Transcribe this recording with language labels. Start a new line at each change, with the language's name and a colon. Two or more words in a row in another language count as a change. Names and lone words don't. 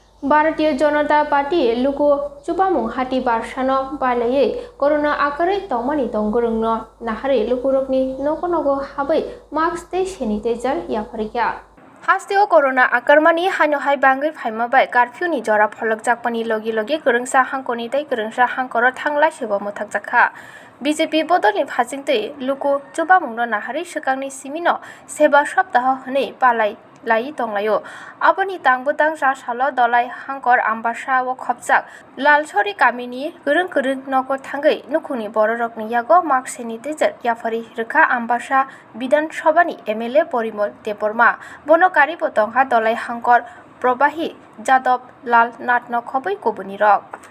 Kok Borok: भारतीय जनता पार्टी लुकु चुपामुं हाटी बारसानो बालायै कोरोना आकारै तंमानि तंगुरुंनो नाहारै लुकुरकनि नगो नगो हाबै मास्क तै सेनिटाइजार याफालखा हास्तेओ कोरोना आकारमानि हानोहाय बांगै फाइमाबाय कारफिउनि जरा फलक जाकपानि लगे लगे गोरोंसा हांखनि तै गोरोंसा हांखर थांलाय सेबो मोथाकजाखा बीजेपी बदलनि फाजिंतै लुकु चुपामुंनो नाहारै सिगांनि सिमिनो सेबा सप्ताह हनै पालाय लाई तंलायो आबनि तांबुतां जासालो दलाय हांकर आम्बासा व खपजाक लालसरी गामिनि गोरों गोरों नगो थांगै नुखुनि बररकनि यागो मास्क सेनिटाइजार याफारि रोखा आम्बासा बिधान सभानि एमएलए परिमल देबर्मा बनकारी बतंहा दलाय हांकर प्रबाही जादव लाल नाटन खबै कबुनि रक